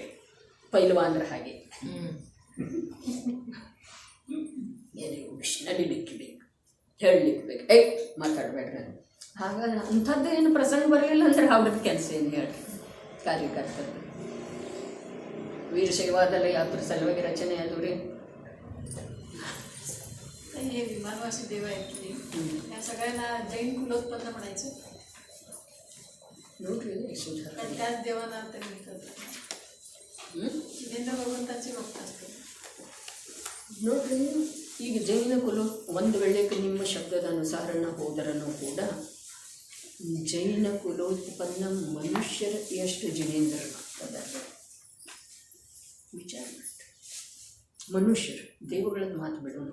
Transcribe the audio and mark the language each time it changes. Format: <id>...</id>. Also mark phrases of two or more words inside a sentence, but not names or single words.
<kn>ಪೈಲ್ವಾನ್ರ ಹಾಗೆ ನಡಿಲಿಕ್ಕೆ ಬೇಕು, ಹೇಳಲಿಕ್ಕೆ ಬೇಕು, ಮಾತಾಡ್ಬೇಡ್ರಿ. ಹಾಗಾಗಿ ಅಂಥದ್ದು ಏನು ಪ್ರಸಂಗ ಬರಲಿಲ್ಲ ಅಂದ್ರೆ ಅವ್ರದ್ದು ಕೆಲಸ ಏನು ಹೇಳ್ರಿ ಕಾರ್ಯಕರ್ತರು. ವೀರಶೈವಾದಲ್ಲ ಯಾತ್ರ ಸಲುವಾಗಿ ರಚನೆ ಅದು ರೀ.</kn> <mr>हे विमानवासी देव आहेत की या सगळ्यांना जैन कुलोत्पन्न म्हणायचं.</mr> <kn>ನೋಡ್ರಿ</kn> <mr>कारण त्याच देवांना ते मिळतात. जिनेंद्र भगवंताचे भक्त असतात.</mr> <kn>ನೋಡ್ರಿ, ಈಗ ಜೈನ ಕುಲ ಒಂದು ವೇಳೆಗೆ ನಿಮ್ಮ ಶಬ್ದದ ಅನುಸಾರನ ಹೋದರನೂ ಕೂಡ ಜೈನ ಕುಲೋತ್ಪನ್ನ ಮನುಷ್ಯರ ಎಷ್ಟು ಜಿನೇಂದ್ರನಾಗ್ತದೆ ವಿಚಾರ ಮಾಡಿ. ಮನುಷ್ಯರು ದೇವಗಳದ್ದು ಮಾತು ಬಿಡೋಣ.</kn>